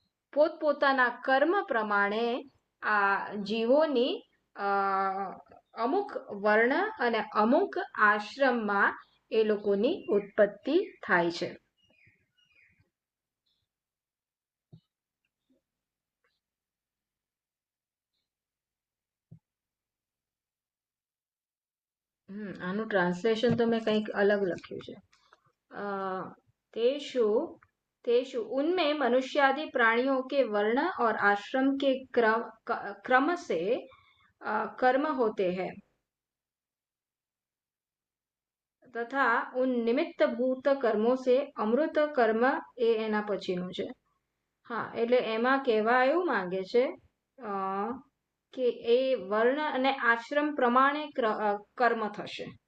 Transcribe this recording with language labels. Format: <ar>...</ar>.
<gu>પોતપોતાના કર્મ પ્રમાણે આ જીવોની અમુક વર્ણ અને અમુક આશ્રમમાં એ લોકોની ઉત્પત્તિ થાય છે આનું ટ્રાન્સલેશન તો મેં કંઈક અલગ લખ્યું છે</gu> <hi>तेषु उनमें मनुष्यादि प्राणियों के वर्ण और आश्रम के क्रम से कर्म होते हैं तथा उन निमित्त भूत कर्मों से अमृत कर्म</hi> <gu>એ એના પછીનું છે. હા, એટલે એમાં કહેવા એવું માંગે છે કે એ વર્ણ અને આશ્રમ પ્રમાણે કર્મ થશે.</gu>